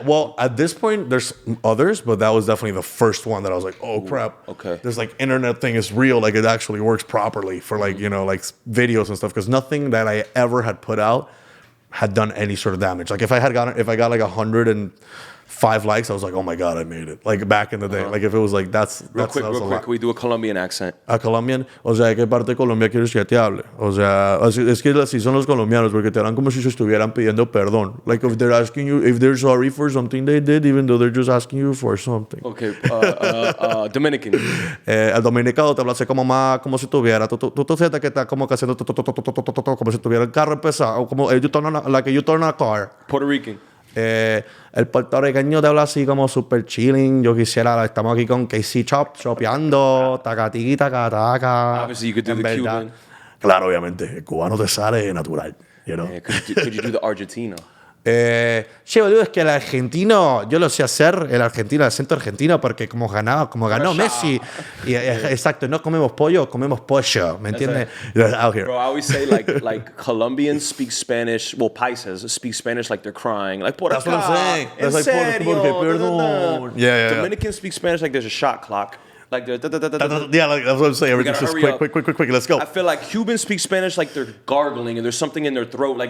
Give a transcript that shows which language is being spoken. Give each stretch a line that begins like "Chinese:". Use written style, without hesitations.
English: Well, at this point, there's others, but that was definitely the first one that I was like, oh crap. Okay. This like internet thing is real. Like it actually works properly for like like videos and stuff. Because nothing that I ever had put out had done any sort of damage. Like if I got like 105 likes, I was like, oh my God, I made it. Like back in the day. Like if it was like real quick, can we do a Colombian accent? A Colombian,
Spanish: o sea, ¿qué parte de Colombia quieres que te hable? O sea, es que así son los colombianos, porque te hablan como si se estuvieran pidiendo perdón.
English: Like if they're asking you, if they're sorry for something they did, even though they're just asking you for something. Okay, Dominican.
Spanish: El dominicano te habla así como más, como si tuviera, tú sientes que está como que haciendo, como si tuviera el carro empezado, como
English: like you turn a car. Puerto Rican.
Spanish: El puertorriqueño te habla así como
English: super chilling.
Spanish: Yo quisiera, estamos aquí con Casey chopeando, tacatiki, tacataca.
English: Obviously, you could do the Cuban.
Spanish: Claro, obviamente. El cubano te sale natural,
English: you know? Yeah, could you do the Argentino?
Spanish: Sí, boludo, es que el argentino, yo lo sé hacer, el acento argentino, porque como ganó Messi, y, exacto, no comemos pollo, comemos pollo, ¿me entiendes?
English: Out here. Bro, I always say like Colombians speak Spanish, well, paisas speak Spanish like they're crying, like
Spanish: por acá,
English: that's what I'm saying. That's like,
Spanish: serio, perdón. Yeah.
English: Dominicans speak Spanish like there's a shot clock. Like yeah, like that's what I'm saying. Everything's just quick. Let's go. I feel like Cubans speak Spanish like they're gargling and there's something in their throat, like